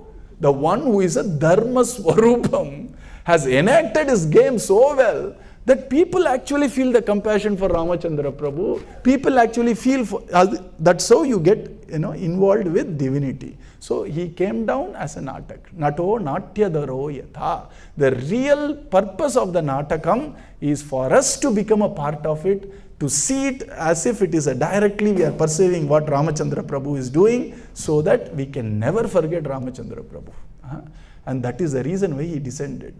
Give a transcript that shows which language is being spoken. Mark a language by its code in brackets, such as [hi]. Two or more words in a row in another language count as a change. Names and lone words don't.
[en] The one who is a [sa] Dharma Swarupam [en] has enacted his game so well that people actually feel the compassion for Ramachandra Prabhu. People actually feel, that's how you get involved with divinity. So he came down as a natak. [sa] नटो नाट्यधरो यथा. [en] The real purpose of the natakam is for us to become a part of it, to see it as if it is directly we are perceiving what Ramachandra Prabhu is doing, so that we can never forget Ramachandra Prabhu. And that is the reason why he descended.